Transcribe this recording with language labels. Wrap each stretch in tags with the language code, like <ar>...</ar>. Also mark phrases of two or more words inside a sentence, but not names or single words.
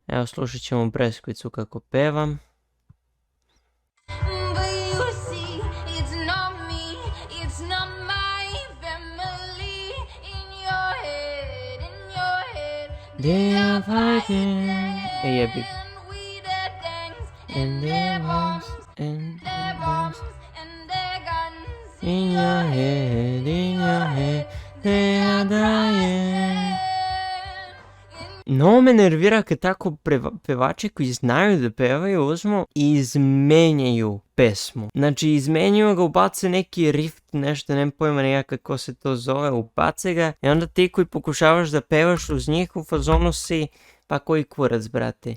<sr>Evo, slušat ćemo Breskvicu kako pevam.</sr> <en>They are fighting. Jebi. And their bombs, and their bombs, in your head, they are dying.</en> <sr>No me nervira kad tako pevači koji znaju da pevaju uzmu i izmenjaju pesmu. Znači izmenjuju ga, ubace neki riff, nešto, nemam pojma nekako kako se to zove, ubace ga i onda ti koji pokušavaš da pevaš uz njih u fazonu si, pa koji kurac, brate.</sr>